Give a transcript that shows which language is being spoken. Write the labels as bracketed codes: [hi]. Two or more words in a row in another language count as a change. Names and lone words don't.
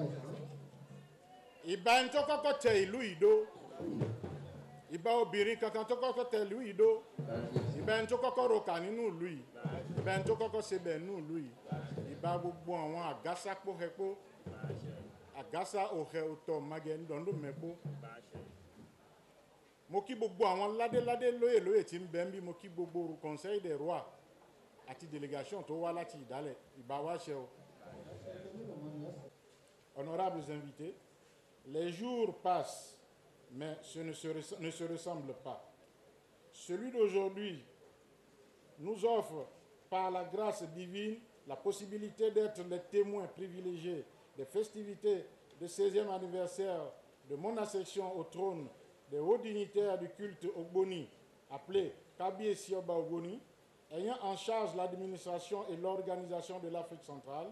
[yo] Ìbà ẹni tó kọ́kọ́ tẹ ìlú Ìdó, ìbà obìnrin kankan tó kọ́kọ́ tẹ ìlú Ìdó, ìbà ẹni tó kọ́kọ́ roka nínú ìlú yìí, ìbà ẹni tó kọ́kọ́ sebẹ̀ nínú ìlú yìí, ìbà gbogbo àwọn àgásá póhẹ́pó, àgásá òhẹ́ òtọ̀ magẹ̀ ńdọ̀ndọ̀ mẹ́pó. Mo kí gbogbo àwọn ládéládé lóyè lóyè tí ń bẹ ń bí, mo kí gbogbo [fr] conseil des rois [yo] ati délégation to wala ti dale ibawa cheo. [fr] Honorables invités, les jours passent, mais ce ne se ressemble pas. Celui d'aujourd'hui nous offre, par la grâce divine, la possibilité d'être les témoins privilégiés des festivités du 16e anniversaire de mon accession au trône des hauts dignitaires du culte Ogboni, appelé Kabi Sioba Ogboni, ayant en charge l'administration et l'organisation de l'Afrique centrale.